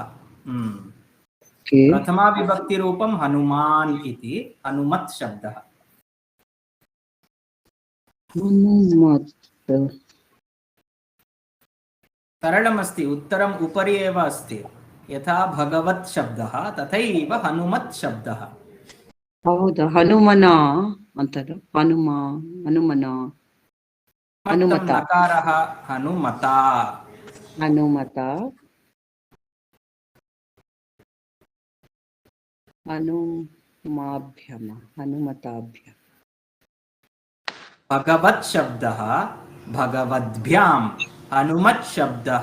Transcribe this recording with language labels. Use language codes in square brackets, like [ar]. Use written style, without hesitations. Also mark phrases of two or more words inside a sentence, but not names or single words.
[sa] प्रथमा विभक्तिरूपं हनुमान् इति, हनुमत् शब्दः। सरलमस्ति, उत्तरम् उपरि एव अस्ति। यथा भगवत् शब्दः तथैव हनुमत् शब्दः। [kn] ಹೌದಾ, ಹನುಮನ ಅಂತಾರೆ. ಹನುಮನ [sa] नकारः हनुमता। हनुमताभ्याम भगवत् शब्दः भगवद्भ्याम्, हनुमत् शब्दः